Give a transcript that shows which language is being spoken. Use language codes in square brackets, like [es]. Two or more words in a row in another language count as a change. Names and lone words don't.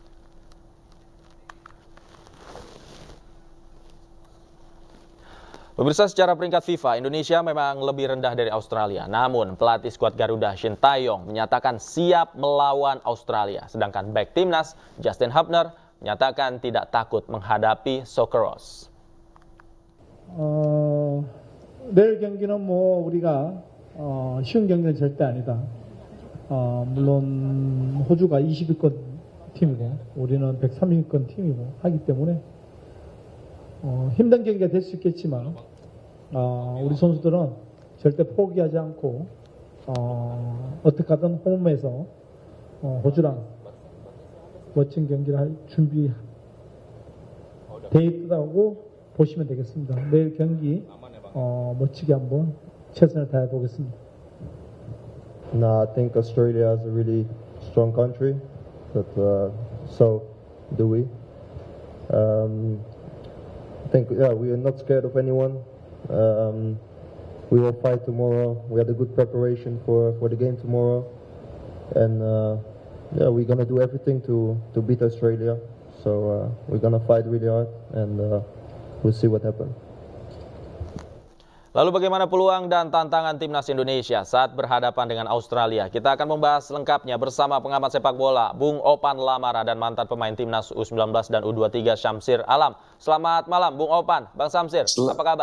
[id] Pemirsa, secara peringkat FIFA, Indonesia memang lebih rendah dari Australia. Namun pelatih skuad Garuda Shin Tae-yong menyatakan siap melawan Australia. Sedangkan bek timnas Justin Hubner menyatakan tidak takut menghadapi Socceroos. [ko] 내일 경기는 우리가 쉬운 경기는 절대 아니다. 물론 호주가 20위권 팀이고 우리는 130위권 팀이고 하기 때문에 힘든 경기가 될 수 있겠지만 우리 선수들은 절대 포기하지 않고 어떻게 하든 홈에서 호주랑 멋진 경기를 할 준비 돼 있다고 보시면 되겠습니다. 내일 경기 멋지게 한번 최선을 다해 보겠습니다. [en] No, I think Australia is a really strong country, but so do we. I think we are not scared of anyone. We will fight tomorrow. We had a good preparation for the game tomorrow, and we're gonna do everything to beat Australia. So we're gonna fight really hard, and we'll see what happens. [id] Lalu bagaimana peluang dan tantangan timnas Indonesia saat berhadapan dengan Australia? Kita akan membahas lengkapnya bersama pengamat sepak bola Bung Opan Lamara dan mantan pemain timnas U19 dan U23 Syamsir Alam. Selamat malam Bung Opan, Bang Syamsir, apa kabar?